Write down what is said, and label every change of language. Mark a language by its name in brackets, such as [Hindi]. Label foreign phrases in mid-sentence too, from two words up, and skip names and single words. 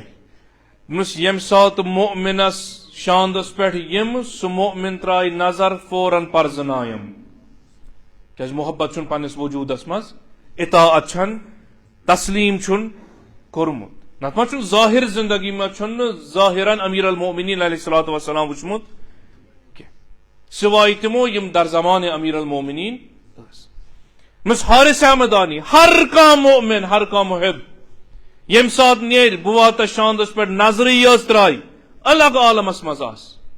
[Kashmiri] دوٚپنس ییٚمہِ ساتہٕ مؤمنس شاندس پٮ۪ٹھ یِم سُہ مؤمن ترٛایہِ نظر فوراً پرزنایم کیٛازِ محبت چھُنہٕ پننِس وجوٗدس منٛز اطاعت چھنہٕ تسلیٖم چھُنہٕ کوٚرمُت. نتہٕ ما چھُنہٕ ظٲہر زندگی منٛز چھُنہٕ ظٲہرن امیر المومنین [Arabic] علیہ الصلوۃ والسلام [Kashmiri] وٕچھمُت کینٛہہ سوائے تِمو یِم در زمانہِ امیر المومنین ٲسۍ. مس حارث حمدانی ہر کانٛہہ مؤمن ہر کانٛہہ محب ییٚمہِ ساتہٕ نیرِ بہٕ واتس شاندس پٮ۪ٹھ نظرٕے یٲژ ترٛایہِ الگ عالمس منٛز آسہِ.